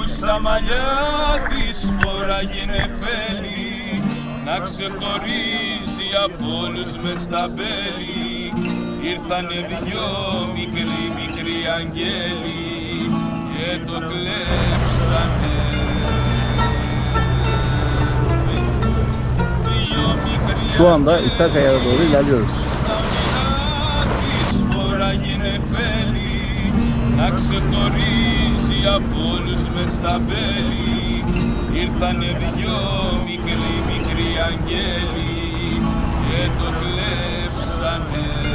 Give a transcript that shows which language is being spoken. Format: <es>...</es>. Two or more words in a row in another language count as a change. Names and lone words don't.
<el>στα μαλλιά της φοράγε νεφέλη να ξεχωρίζει από όλους μες στα μπέλη. Ήρθανε δυο μικροί αγγέλοι και το κλέψανε.</el> <tr>Şu anda İtaka'ya doğru ilerliyoruz.</tr> <el>Να ξεχωρίζει από όλους μες στα μπέλη. Ήρθανε δυο μικροί αγγέλοι και το κλέψανε.</el>